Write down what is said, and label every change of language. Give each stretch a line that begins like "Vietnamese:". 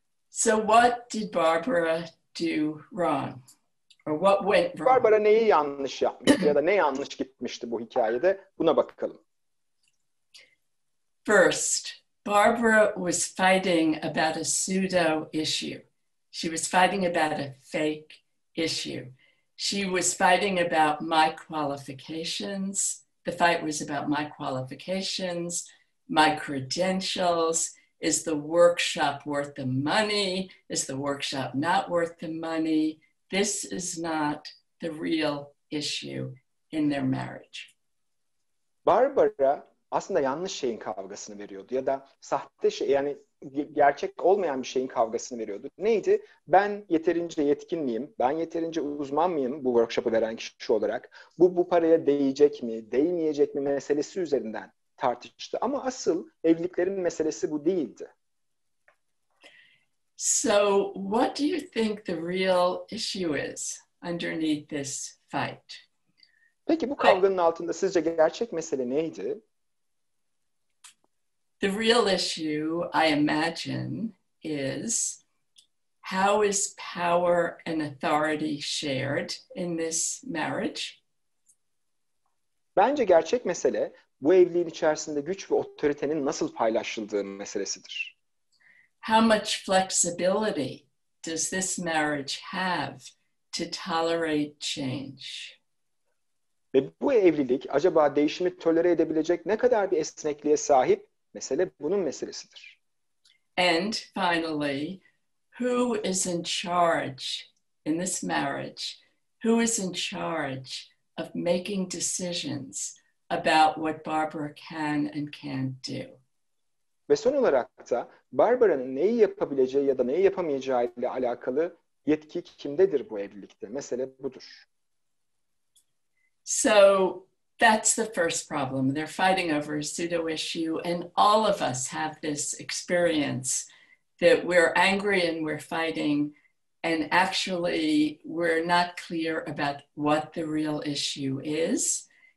English: So what did Barbara do wrong? Or what went wrong?
Turkish: Barbara neyi yanlış yapmıştı ya da ne yanlış gitmişti bu hikayede? Buna bakalım.
English: First, Barbara was fighting about a pseudo issue. She was fighting about a fake issue. She was fighting about my qualifications. The fight was about my qualifications, my credentials. Is the workshop worth the money? Is the workshop not worth the money? This is not the real issue. in their marriage.
Turkish: Barbara aslında yanlış şeyin kavgasını veriyordu ya da sahte şey, yani gerçek olmayan bir şeyin kavgasını veriyordu. Neydi? Ben yeterince yetkin miyim? Ben yeterince uzman mıyım bu workshop'ı veren kişi olarak? Bu paraya değecek mi, değmeyecek mi meselesi üzerinden tartıştı. Ama asıl evliliklerin meselesi bu değildi.
English: So what do you think the real issue is underneath this fight?
Turkish: Peki bu kavganın altında sizce gerçek mesele neydi?
English: The real issue, I imagine, is how is power and authority shared in this marriage?
Turkish: Bence gerçek mesele bu evliliğin içerisinde güç ve otoritenin nasıl paylaşıldığı meselesidir.
English: How much flexibility does this marriage have to tolerate change?
Turkish: Ve bu evlilik acaba değişimi tolere edebilecek ne kadar bir esnekliğe sahip? Mesele bunun meselesidir.
English: And finally, who is in charge in this marriage? Who is in charge of making decisions about what Barbara can and can't do?
Turkish: Ve son olarak da Barbara'nın neyi yapabileceği ya da neyi yapamayacağı ile alakalı yetki kimdedir bu evlilikte? Mesele budur.
English: So that's the first problem. They're fighting over a pseudo issue, and all of us have this experience that we're angry and we're fighting, and actually we're not clear about what the real issue is.